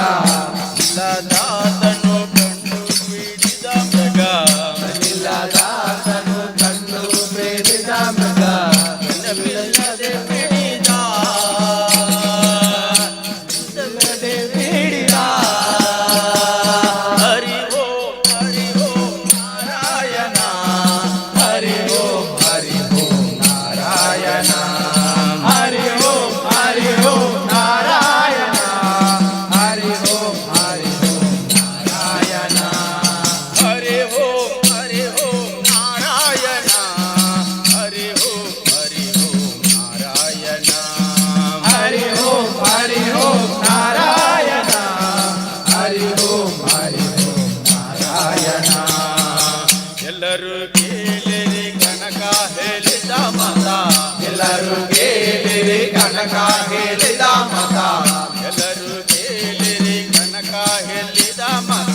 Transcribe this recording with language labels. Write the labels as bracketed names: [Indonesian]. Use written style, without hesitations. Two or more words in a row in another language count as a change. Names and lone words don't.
[Kannada] ಇಲ್ಲದಾತನು ಕಂಡು ಬಿಡಿದ ಮೃಗ ಇಲ್ಲದಾತನು ಕಂಡು ಬೇಡಿದ ಮೃಗ ಬಿಡದೆ ಬಿಡಿದ ಬೇಡಿದ [Sanskrit] ಹರಿ ಓಂ ನಾರಾಯಣ ಹರಿ ಓಂ ನಾರಾಯಣ ಹರಿ ಓಂ ನಾರಾಯಣ ಹರಿ ಓಂ ನಾರಾಯಣ ಹರಿ ಓಂ ನಾರಾಯಣ ಹರಿ ಓಂ ನಾರಾಯಣ ಹರಿ ಓಂ ನಾರಾಯಣ ಹರಿ ಓಂ ನಾರಾಯಣ [Kannada] ಎಲ್ಲರೂ ಕೇಳಿರಿ ಕನಕ ಹೇಳಿದ ಮತ ಎಲ್ಲರೂ ಕೇಳಿರಿ ಕನಕ ಹೇಳಿದ ಮತ ಎಲ್ಲರೂ ಕೇಳಿರಿ ಕನಕ ಹೇಳಿದ ಮತ